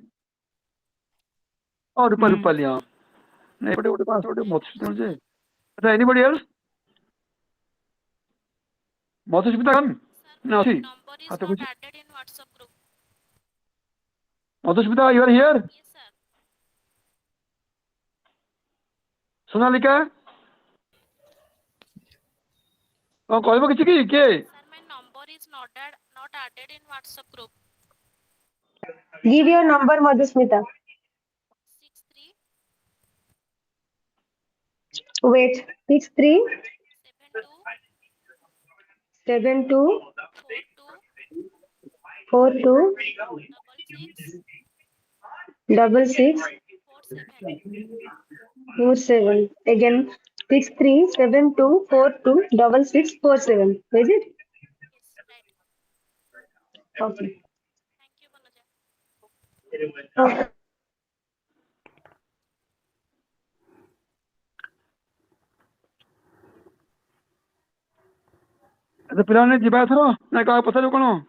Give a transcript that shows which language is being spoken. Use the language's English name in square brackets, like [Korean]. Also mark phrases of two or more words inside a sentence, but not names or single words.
[Odia] ରୂପାଲି ହଁ ଏପଟେ ଗୋଟେ ପାସ ଗୋଟେ ମଧୁସ୍ମିତା ଯେ ଆଚ୍ଛା [English] anybody else [Odia] ମଧୁସ୍ମିତା ନା ଅଛି ହାତ ଖୁସି ମଧୁସ୍ମିତା [English] you are here [Odia] ସୋନାଲିକା କ'ଣ କହିବ କିଛି କି କିଏ [English] Give your number, Madhusmita. Wait, 63 72 42 66 47 again 6372426647. Is it? Okay. Okay. [Odia] ଆଚ୍ଛା ପିଲାମାନେ ଯିବା ଏଥର ନା କାହା ପଚାରିବ କ'ଣ?